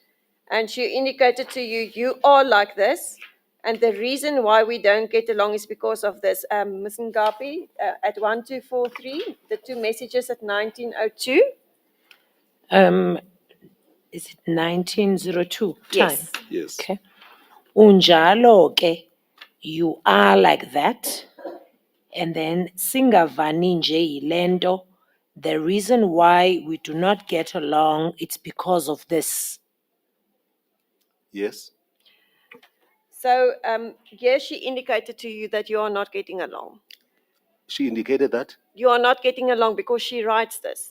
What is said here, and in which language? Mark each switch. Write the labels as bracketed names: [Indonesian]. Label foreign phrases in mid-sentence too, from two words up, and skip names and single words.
[English] And she indicated to you, you are like this. And the reason why we don't get along is because of this. Ms. Ngapi, at 1243, the two messages at 1902. Is it 1902 Yes. time? Yes. [Xhosa] Okay. Unjalo ke, [English] you are like that. [Xhosa] And then singavani nje yilento. [English] The reason why we do not get along, it's because of this. Yes. So here she indicated to you that you are not getting along. She indicated that. You are not getting along because she writes this.